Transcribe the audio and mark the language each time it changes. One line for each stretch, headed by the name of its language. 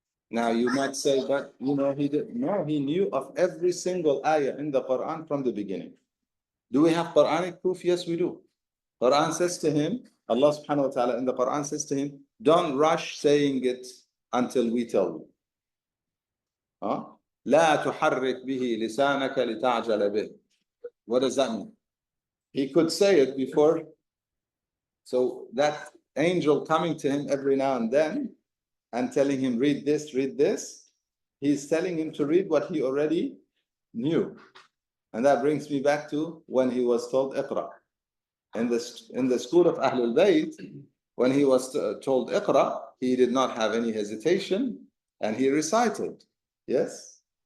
English: Now you might say, but he did. No, he knew of every single ayah in the Quran from the beginning. Do we have Quranic proof? Yes, we do. Quran says to him, Allah subhanahu wa ta'ala in the Quran says to him, don't rush saying it until we tell you. Huh?
Arabic: لا تحرك به لسانك لتعجل به.
English: What does that mean? He could say it before. So that angel coming to him every now and then and telling him, read this, he's telling him to read what he already knew. And that brings me back to when he was told Iqra. In the school of Ahlul Bayt, when he was told Iqra, he did not have any hesitation and he recited. Yes?